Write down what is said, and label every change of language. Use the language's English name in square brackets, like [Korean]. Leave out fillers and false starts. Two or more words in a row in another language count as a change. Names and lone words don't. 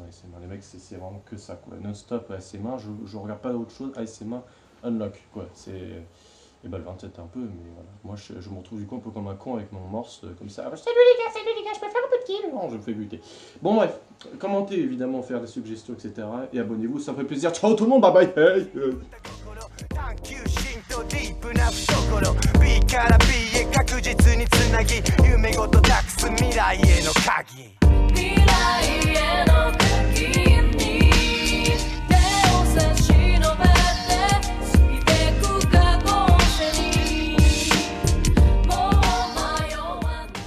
[French] Les mecs, c'est vraiment que ça, quoi. Non-stop ASMR, je regarde pas d'autre chose. ASMR, unlock, quoi. C'est... Et bah le 27 un peu, mais voilà. Moi je me retrouve du coup un peu comme un con avec mon morse, comme ça. Ah, salut les gars, je peux faire un peu de kill. Non, je me fais buter. Bon bref, commentez évidemment, faire des suggestions, etc. Et abonnez-vous, ça me fait plaisir. Ciao tout le monde, bye bye. Hey, [Japanese] 探求心とディープな懐 B から B へ確実につなぎ夢ごと託す未来への鍵未来への鍵に手を差し伸べて過ぎてく過去にもう迷わ